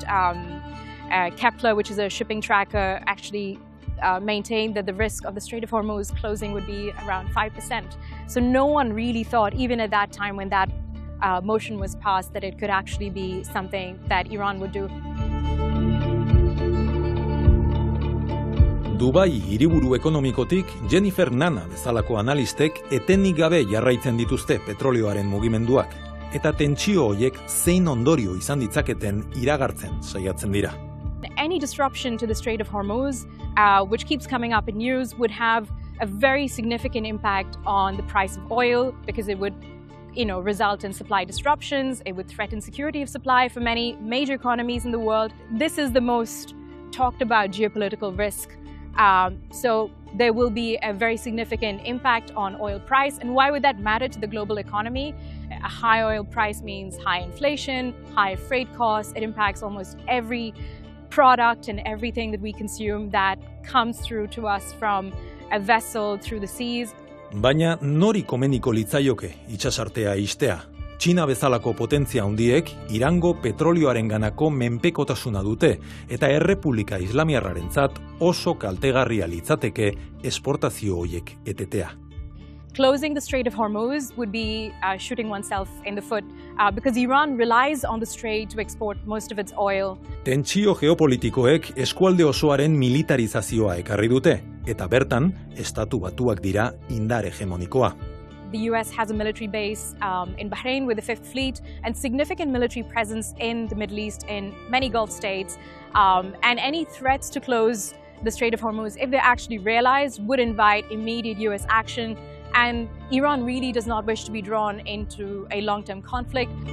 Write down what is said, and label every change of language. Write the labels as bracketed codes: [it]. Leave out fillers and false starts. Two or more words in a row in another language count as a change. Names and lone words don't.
[en] Kepler, which is a shipping tracker, actually maintained that the risk of the Strait of Hormuz closing would be around 5%. So no one really thought, even at that time when that motion was passed, that it could actually be something that Iran would do. [eu] Dubai hiriburu ekonomikotik Jennifer Nana bezalako analistek etenik gabe jarraitzen dituzte petrolioaren mugimenduak, eta tentsio horiek zein ondorio izan ditzaketen iragartzen saiatzen dira. [en] Any disruption to the Strait of Hormuz, which keeps coming up in news, would have a very significant impact on the price of oil because it would result in supply disruptions. It would threaten security of supply for many major economies in the world. This is the most talked about geopolitical risk. So there will be a very significant impact on oil price. And why would that matter to the global economy? A high oil price means high inflation, high freight costs. It impacts almost every product and everything that we consume that comes through to us from a vessel through the seas. [eu] Baina nori komeniko litzaioke itsasartea ixtea? Txina bezalako potentzia handiek Irango petrolioarenganako menpekotasuna dute eta Errepublika Islamiarrarentzat oso kaltegarria litzateke esportazio horiek etetea. [en] Closing the Strait of Hormuz would be shooting oneself in the foot because Iran relies on the strait to export most of its oil. [eu] Tentsio geopolitikoek eskualde osoaren militarizazioa ekarri dute eta bertan Estatu Batuak dira indar hegemonikoa. [en] The US has a military base in Bahrain with the 5th Fleet and significant military presence in the Middle East in many Gulf states. And any threats to close the Strait of Hormuz, if they're actually realized, would invite immediate US action. And Iran really does not wish to be drawn into a long-term conflict.